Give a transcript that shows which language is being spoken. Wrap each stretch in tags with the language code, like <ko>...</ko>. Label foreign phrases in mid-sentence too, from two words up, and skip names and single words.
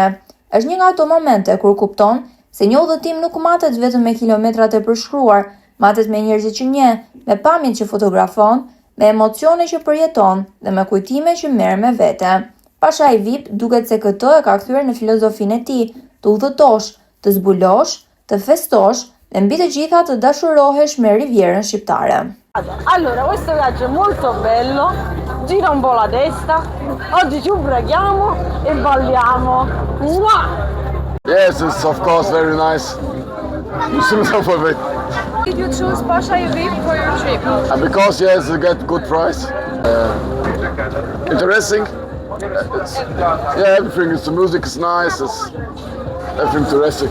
<sq>Është një nga ato momente kur kupton se një udhëtim nuk matet vetëm me kilometrat e përshkruar, matet me njerëzit që njeh, me pamjen që fotografon, me emocione që përjeton dhe me kujtime që merr me vete. Pashaj VIP duket se këtë e ka kthyer në filozofinë e tij, të udhëtosh, të zbulosh, të festosh dhe mbi të gjitha të dashurohesh me Rivierën Shqiptare.</sq> <it>Allora, questo viaggio è molto bello, gira un po' la testa, oggi ci ubriachiamo e balliamo. Mua!</it> <en>Yes, it's of course very nice. Did you choose Pashaj VIP for your trip? Because yes, you get good price. Interesting. Everything is, the music is nice, everything interesting.</en>